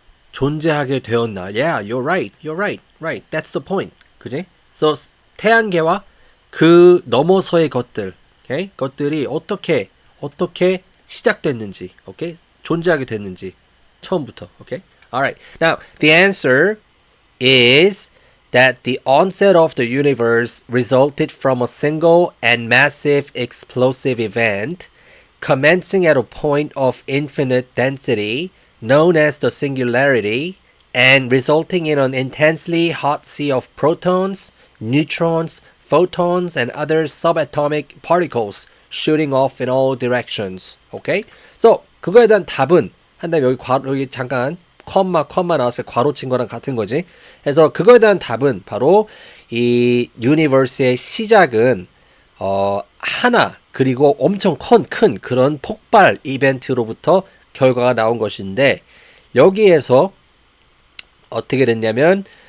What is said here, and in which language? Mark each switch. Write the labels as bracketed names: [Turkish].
[Korean] 존재하게 되었나? [English] Yeah, you're right. You're right. Right. That's the point. [Korean] 그지? So 태양계와 그 너머서의 것들, okay? 것들이 어떻게 시작됐는지, okay? 존재하게 됐는지 처음부터, okay? [English] All right. Now, the answer is that the onset of the universe resulted from a single and massive explosive event commencing at a point of infinite density known as the singularity and resulting in an intensely hot sea of protons, neutrons, photons and other subatomic particles shooting off in all directions. [Korean] 오케이? So 그거에 대한 답은 한 다음에 여기 잠깐 컴마 나왔어요. 괄호 친 거랑 같은 거지. 그래서 그거에 대한 답은 바로 이 유니버스의 시작은 하나 그리고 엄청 큰 그런 폭발 이벤트로부터 결과가 나온 것인데 여기에서 어떻게 됐냐면